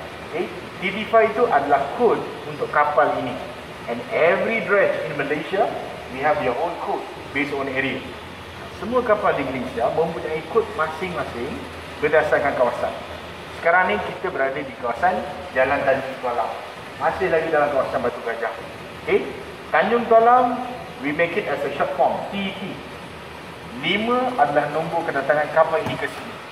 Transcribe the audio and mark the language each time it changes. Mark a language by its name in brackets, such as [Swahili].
[Malay] Okay, TT5 itu adalah kod untuk kapal ini. [English] And every dredge in Malaysia, we have their own code based on area. [Malay] Semua kapal di Malaysia mempunyai kod masing-masing berdasarkan kawasan. Sekarang ni kita berada di kawasan Jalan Tanjung Tolam. Masih lagi dalam kawasan Batu Gajah. [English] Okay, Tanjung Tolam, we make it as a short form, TT. [Malay] 5 adalah nombor kedatangan kapal ini ke sini.